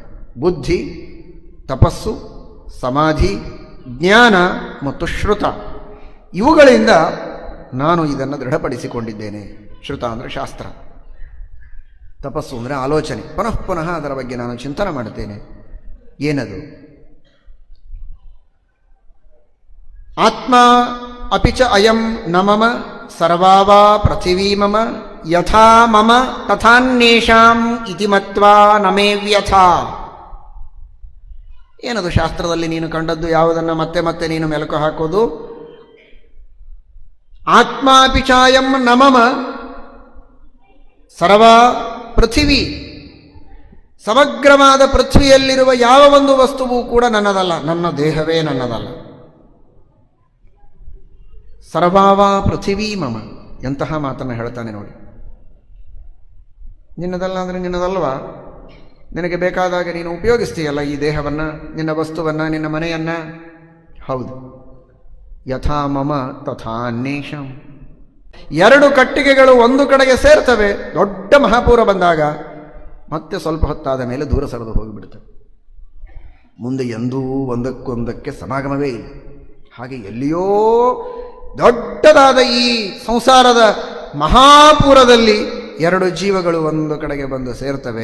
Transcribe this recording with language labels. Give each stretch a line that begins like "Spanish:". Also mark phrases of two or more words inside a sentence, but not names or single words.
Kannada: ಬುದ್ಧಿ, ತಪಸ್ಸು, ಸಮಾಧಿ, ಜ್ಞಾನ ಮತ್ತು ಶ್ರುತ, ಇವುಗಳಿಂದ ನಾನು ಇದನ್ನು ದೃಢಪಡಿಸಿಕೊಂಡಿದ್ದೇನೆ. ಶ್ರುತ ಅಂದರೆ ಶಾಸ್ತ್ರ, ತಪಸ್ಸು ಅಂದರೆ ಆಲೋಚನೆ, ಪುನಃ ಅದರ ಬಗ್ಗೆ ನಾನು ಚಿಂತನೆ ಮಾಡುತ್ತೇನೆ. ಏನದು?
Sanskrit: ಆತ್ಮ ಅಪಿಚ ಅಯಂ ನ ಮಮ ಸರ್ವಾವಾ ಪೃಥಿವೀ ಮಮ ಯಥಾ ಮಮ ತಥಾನ್ಯೇಷಾಂ ಇತಿ ಮತ್ವಾ ನಮೇ ವ್ಯಥಾ.
Kannada: ಏನದು ಶಾಸ್ತ್ರದಲ್ಲಿ ನೀನು ಕಂಡದ್ದು? ಯಾವುದನ್ನು ಮತ್ತೆ ಮತ್ತೆ ನೀನು ಮೆಲುಕು ಹಾಕೋದು?
Sanskrit: ಆತ್ಮಾಪಿಚಾಯಂ ನ ಮಮ ಸರ್ವ ಪೃಥಿವಿ,
Kannada: ಸಮಗ್ರವಾದ ಪೃಥ್ವಿಯಲ್ಲಿರುವ ಯಾವ ಒಂದು ವಸ್ತುವು ಕೂಡ ನನ್ನದಲ್ಲ, ನನ್ನ ದೇಹವೇ ನನ್ನದಲ್ಲ.
Sanskrit: ಸರ್ವಾವ ಪೃಥಿವೀ ಮಮ,
Kannada: ಎಂತಹ ಮಾತನ್ನು ಹೇಳ್ತಾನೆ ನೋಡಿ. ನಿನ್ನದಲ್ಲ ಅಂದರೆ ನಿನ್ನದಲ್ವಾ? ನಿನಗೆ ಬೇಕಾದಾಗ ನೀನು ಉಪಯೋಗಿಸ್ತೀಯಲ್ಲ ಈ ದೇಹವನ್ನು, ನಿನ್ನ ವಸ್ತುವನ್ನು, ನಿನ್ನ ಮನೆಯನ್ನು. ಹೌದು.
Sanskrit: ಯಥಾ ಮಮ ತಥಾ ಅನ್ಯೇಷಾಂ.
Kannada: 2 ಕಟ್ಟಿಗೆಗಳು ಒಂದು ಕಡೆಗೆ ಸೇರ್ತವೆ, ದೊಡ್ಡ ಮಹಾಪೂರ ಬಂದಾಗ ಮತ್ತೆ ಸ್ವಲ್ಪ ಹೊತ್ತಾದ ಮೇಲೆ ದೂರ ಸರಿದು ಹೋಗಿಬಿಡ್ತವೆ. ಮುಂದೆ ಎಂದೂ ಒಂದಕ್ಕೊಂದಕ್ಕೆ ಸಮಾಗಮವೇ ಇಲ್ಲ. ಹಾಗೆ ಎಲ್ಲಿಯೋ ದೊಡ್ಡದಾದ ಈ ಸಂಸಾರದ ಮಹಾಪೂರದಲ್ಲಿ 2 ಜೀವಗಳು ಒಂದು ಕಡೆಗೆ ಬಂದು ಸೇರ್ತವೆ.